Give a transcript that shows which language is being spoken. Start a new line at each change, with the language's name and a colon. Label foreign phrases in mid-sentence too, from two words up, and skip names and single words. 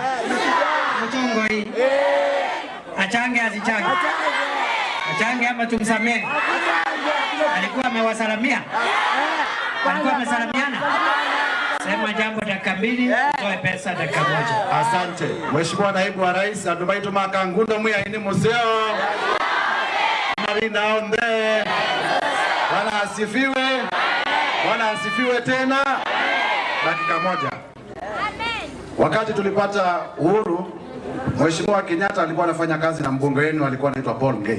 Swahili: Mutongoi. Achange asichange? Achange ama tumsamehe? Alikuwa amewasalamia? Alikuwa amesalamiana? Sema jambo dakika 2, utoe pesa dakika 1. Asante. Mheshimiwa Naibu wa Rais,
Kamba: andumaitu makangundo mwi aini museo. Marina onde.
Swahili: Bwana asifiwe. Bwana asifiwe tena. Dakika 1. Wakati tulipata uhuru, Mheshimiwa Kenyatta alikuwa anafanya kazi na mbunge wenu alikuwa anaitwa Paul Ngei.